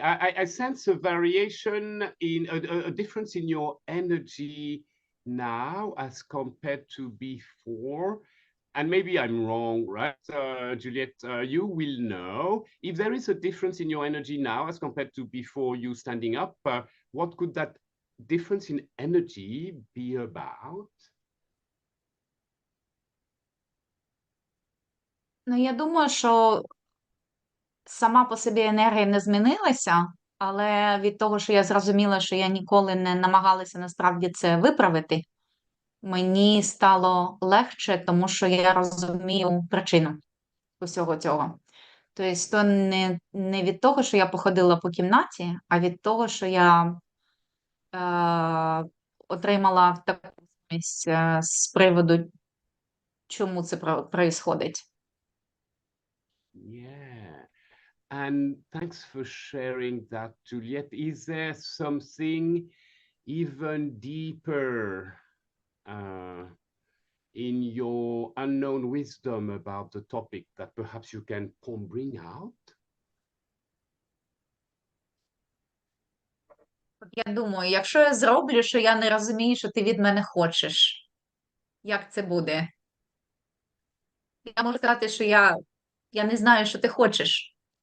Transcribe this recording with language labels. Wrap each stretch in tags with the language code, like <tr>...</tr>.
<en>I sense a variation in a difference in your energy now as compared to before. And maybe I'm wrong, right? Juliette, you will know if there is a difference in your energy now as compared to before you standing up. What could that difference in energy be about?</en> <uk>Я думаю, що сама по собі енергія не змінилася, але від того, що я зрозуміла, що я ніколи не намагалася насправді це виправити, мені стало легше, тому що я розумію причину усього цього. Тобто, то не від того, що я походила по кімнаті, а від того, що я отримала таку з приводу, чому це происходить.</uk> <en>Yeah. And thanks for sharing that, Juliet. Is there something even deeper in your unknown wisdom about the topic that perhaps you can bring out?</en> <uk>Я думаю, якщо я зроблю, що я не розумію, що ти від мене хочеш, як це буде? Я можу сказати, що я не знаю, що ти хочеш.</uk>